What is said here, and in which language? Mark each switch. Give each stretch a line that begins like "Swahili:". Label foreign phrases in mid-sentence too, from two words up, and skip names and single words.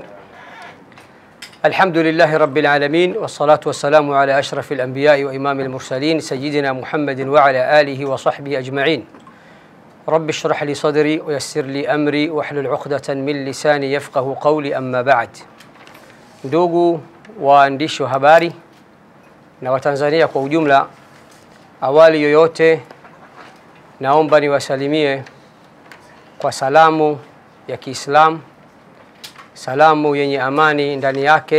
Arabic: الحمد لله رب العالمين، والصلاة والسلام على أشرف الأنبياء وإمام المرسلين سيدنا محمد وعلى آله وصحبه أجمعين. رب اشرح لي صدري ويسر لي أمري واحلل عقدة من لساني يفقه قولي. أما بعد.
Swahili: Ndugu waandishi wa habari na Watanzania kwa ujumla, awali yoyote naomba niwasalimie kwa salamu ya Kiislamu, salamu yenye amani ndani yake.